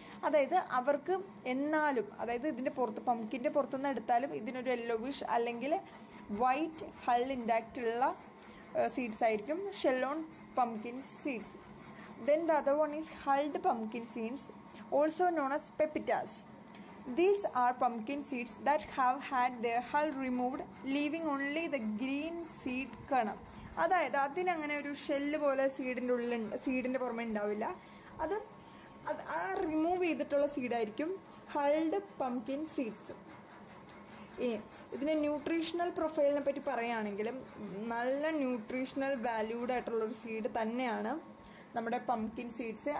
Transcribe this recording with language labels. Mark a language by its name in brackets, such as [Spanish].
[Malayalam] അതായത് അവർക്ക് എന്നാലും, അതായത് ഇതിൻ്റെ പുറത്ത് പംകിൻ്റെ പുറത്തുനിന്ന് എടുത്താലും ഇതിനൊരു യെല്ലോവിഷ് അല്ലെങ്കിൽ വൈറ്റ് ഹൾ ഇൻടാക്റ്റ് ഉള്ള സീഡ്സ് ആയിരിക്കും shell on pumpkin seeds. [English] Then the other one is hulled pumpkin seeds, also known as pepitas. These are pumpkin seeds that have had their hull removed, leaving only the green seed kernel. [Malayalam] അതായത് അതിനങ്ങനെ ഒരു shell പോലെ സീഡിൻ്റെ പുറമെ ഉണ്ടാവില്ല. അത് ആ remove ചെയ്തിട്ടുള്ള സീഡായിരിക്കും hulled pumpkin seeds. ഇതിൻ്റെ ന്യൂട്രീഷണൽ പ്രൊഫൈലിനെ പറ്റി പറയുകയാണെങ്കിലും നല്ല ന്യൂട്രീഷണൽ വാല്യൂഡ് ആയിട്ടുള്ളൊരു സീഡ് തന്നെയാണ് നമ്മുടെ പംകിൻ സീഡ്സ്.